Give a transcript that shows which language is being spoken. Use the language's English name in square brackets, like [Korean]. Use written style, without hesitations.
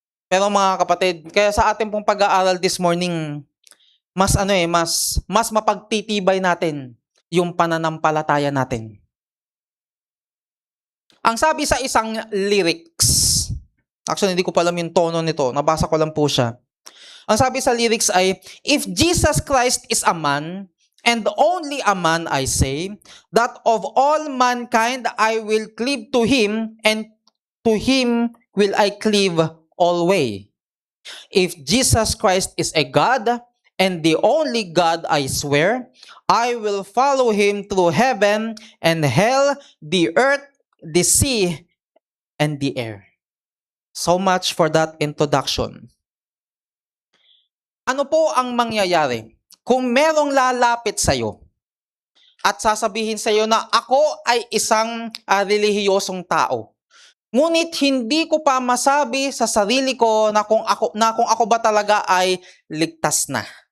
[Filipino] Pero mga kapatid, kaya sa ating pong pag-aaral [English] this morning, [Filipino] mas mapagtitibay natin yung pananampalataya natin. Ang sabi sa isang lyrics, actually hindi ko pa alam yung tono nito, nabasa ko lang po siya. Ang sabi sa lyrics ay, [English] if Jesus Christ is a man, and only a man I say, that of all mankind I will cleave to him, and to him will I cleave always. If Jesus Christ is a God, and the only God I swear, I will follow him through heaven and hell, the earth, the sea, and the air. So much for that introduction. [Filipino] Ano po ang mangyayari kung merong lalapit sa'yo at sasabihin sa'yo na ako ay isang relihiyosong tao? Ngunit hindi ko pa masabi sa sarili ko na kung ako ba talaga ay ligtas na.